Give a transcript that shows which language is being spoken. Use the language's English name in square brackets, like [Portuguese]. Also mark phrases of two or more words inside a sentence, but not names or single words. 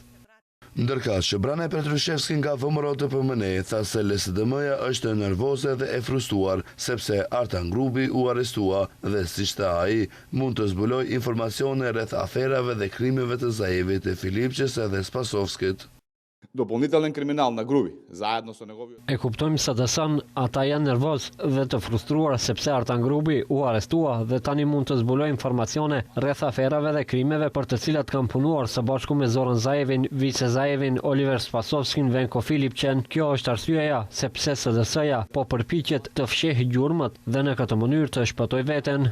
[Albanian] Ndërkaq që Brane Petrushevski nga VMRO DPMNE tha se LSDM-ja është nervoze dhe e frustruar sepse Artan Grubi u arrestua dhe siç tha ai, mund të zbulojë informacione rreth aferave dhe krimeve të Zaevit, e Filipçes dhe Spasovskit. [Macedonian] Дополнителен криминал на Груби, заедно со неговиот. [Albanian] E kuptojmë se dëson ata janë nervoz dhe të frustruar sepse Artan Grubi u arrestua dhe tani mund të zbulojë informacione rreth aferave dhe krimeve për të cilat kanë punuar së bashku me Zoran Zaevin, Vice Zaevin, Oliver Spasovskin, Venko Filipçen. Kjo është arsyeja sepse SDS-ja po përpiqet të fshehë gjurmët dhe në këtë mënyrë të shpëtojë veten.